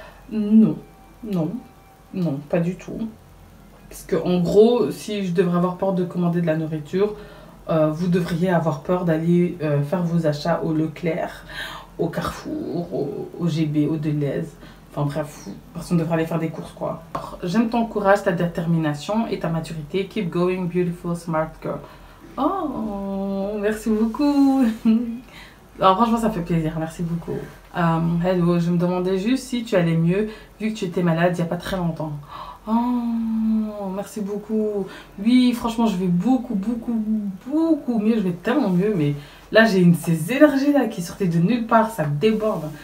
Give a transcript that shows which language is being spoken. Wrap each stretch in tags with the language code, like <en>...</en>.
<fr>Non, non, non, pas du tout. Parce que en gros, si je devrais avoir peur de commander de la nourriture, vous devriez avoir peur d'aller faire vos achats au Leclerc, au Carrefour, au GB, au Deleuze. Enfin bref, personne ne devrait aller faire des courses quoi. J'aime ton courage, ta détermination et ta maturité.</fr> <en>Keep going, beautiful, smart girl.</en> <fr>Oh, merci beaucoup. Alors franchement, ça fait plaisir, merci beaucoup. Hello, je me demandais juste si tu allais mieux vu que tu étais malade il n'y a pas très longtemps. Oh, merci beaucoup. Oui, franchement, je vais beaucoup mieux. Je vais tellement mieux, mais là, j'ai ces énergies là qui sortaient de nulle part, ça déborde.</fr>